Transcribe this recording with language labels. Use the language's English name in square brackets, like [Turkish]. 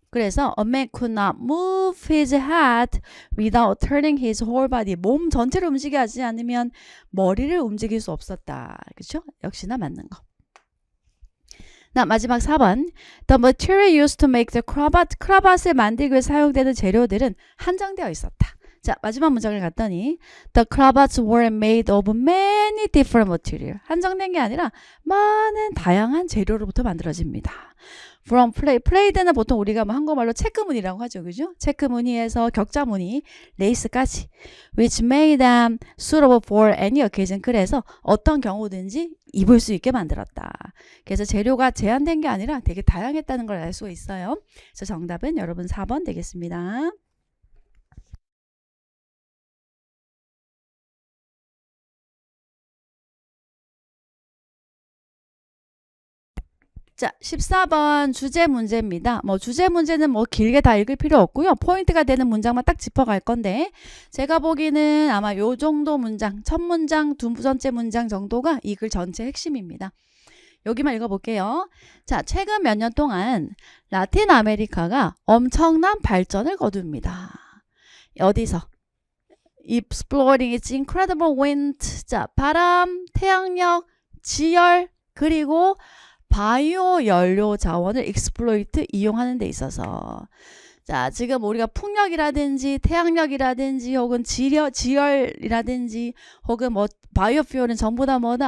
[Korean] 그래서 [English] a man could not move his head without turning his whole body. [Korean] 몸 전체를 움직이지 하지 않으면 머리를 움직일 수 없었다. 그렇죠? 역시나 맞는 거. 나 마지막 4번. [English] The material used to make the cravat. [Korean] 크라vat을 만들기 위해 사용되는 재료들은 한정되어 있었다. 자, 마지막 문장을 갔더니 [English] The cravats were made of many different material. [Korean] 한정된 게 아니라 많은 다양한 재료로부터 만들어집니다. From plaid는 보통 우리가 뭐 한국말로 체크무늬라고 하죠. 그죠? 체크무늬에서 격자무늬, 레이스까지 [English] which made them suitable for any occasion. [Korean] 그래서 어떤 경우든지 입을 수 있게 만들었다. 그래서 재료가 제한된 게 아니라 되게 다양했다는 걸 알 수가 있어요. 그래서 정답은 여러분 4번 되겠습니다. 자, 14번 주제 문제입니다. 뭐 주제 문제는 뭐 길게 다 읽을 필요 없고요. 포인트가 되는 문장만 딱 짚어갈 건데 제가 보기는 아마 요 정도 문장, 첫 문장, 두 번째 문장 정도가 이 글 전체 핵심입니다. 여기만 읽어볼게요. 자, 최근 몇 년 동안 라틴 아메리카가 엄청난 발전을 거둡니다. 어디서? [English] Exploring its incredible wind. [Korean] 자, 바람, 태양력, 지열, 그리고 바이오 연료 자원을 익스플로이트 이용하는 데 있어서 자 지금 우리가 풍력이라든지 태양력이라든지 혹은 지열이라든지 혹은 뭐 바이오 퓨얼은 전부 다 뭐다?